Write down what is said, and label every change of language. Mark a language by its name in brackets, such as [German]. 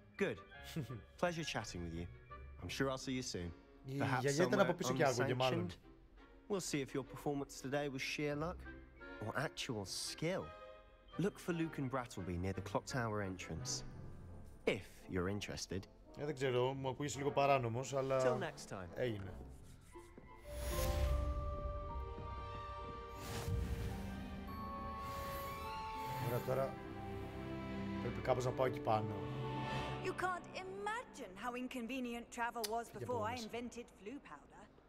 [English] Good. Pleasure chatting with you. I'm sure I'll see you soon. Perhaps somewhere unsanctioned. We'll see if your performance today was sheer luck or actual skill. Look for Luke and Brattleby near the clock tower entrance. If you're interested. [Greek] Δεν ξέρω, μου ακούγεις λίγο παράνομος, αλλά [English] Till next time. [Greek] Έγινε. Ωραία, τώρα πρέπει κάπως να πάω εκεί πάνω. [English] You can't imagine how inconvenient travel was before I invented flu powder.